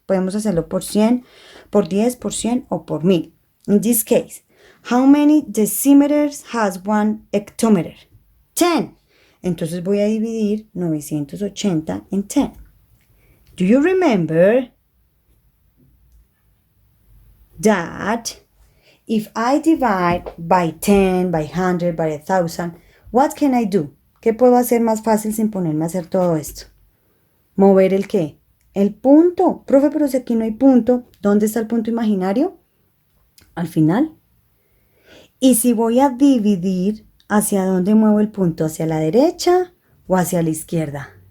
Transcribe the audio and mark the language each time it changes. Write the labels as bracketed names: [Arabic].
[Spanish] Podemos hacerlo por 100, por 10, por 100, o por 1000. [English] In this case, how many decimeters has one hectometer? 10. [Spanish] Entonces voy a dividir 980 en 10. [English] Do you remember that if I divide by 10, by 100, by 1,000, what can I do? [Spanish] ¿Qué puedo hacer más fácil sin ponerme a hacer todo esto? ¿Mover el qué? El punto. Profe, pero si aquí no hay punto, ¿dónde está el punto imaginario? Al final. Y si voy a dividir, ¿hacia dónde muevo el punto? ¿Hacia la derecha o hacia la izquierda?